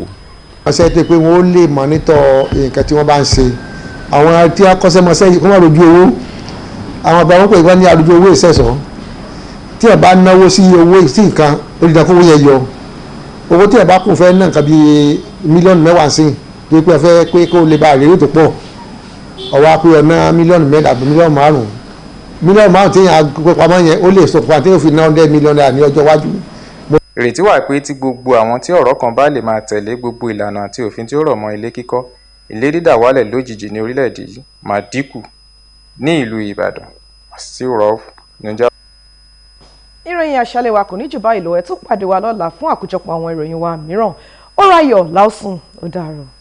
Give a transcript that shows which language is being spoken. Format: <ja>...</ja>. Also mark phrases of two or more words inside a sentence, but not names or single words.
<yo>wọ́n ṣe é pé wọ́n lè mọ́nítọ̀ nǹkan tí wọ́n bá ń ṣe àwọn tí akọ́ṣẹ́mọṣẹ́ yìí kó má rojú owó àwọn àgbà wọn pè wọ́n ní àdójú owó ìṣẹ̀ṣọ́ tí ẹ bá náwó sí owó sí nǹkan ó di dandan kó owó yẹn yọ owó tí ẹ bá kún fẹ́ ná nǹkan bíi mílíọ̀nù mẹ́wàá sí i pé ẹ fẹ́ pé kó lè bá àrèrè tó pọ̀ ọwọ́ apẹ́ ọ̀nà mílíọ̀nù mẹ́ta àbí mílíọ̀nù márùn tí yẹn gbé pamọ́ yẹn ó lè sọ fún wa tí yóò fi ná 100 mílíọ̀nù náírà ní ọjọ́ iwájú. ìrètí wà pé tí gbogbo àwọn tí ọ̀rọ̀ kan bá lè máa tẹ̀lé gbogbo ìlànà àti òfin tí ó rọ̀ mọ́ ilé kíkọ́ ilé dídà wálẹ̀ lójijì ní orílẹ̀-èdè yìí máa dínkù ní ìlú Ìbàdàn.</yo> <en>Still rough, Nigeria.</en> <yo>ìròyìn àṣálẹ́ wa kò ní jù báyìí lọ ẹ tún pàdé wa lọ́la fún àkójọpọ̀ àwọn ìròyìn wa mìíràn ó ráyọ̀ láòsùn ó dàárọ̀.</yo>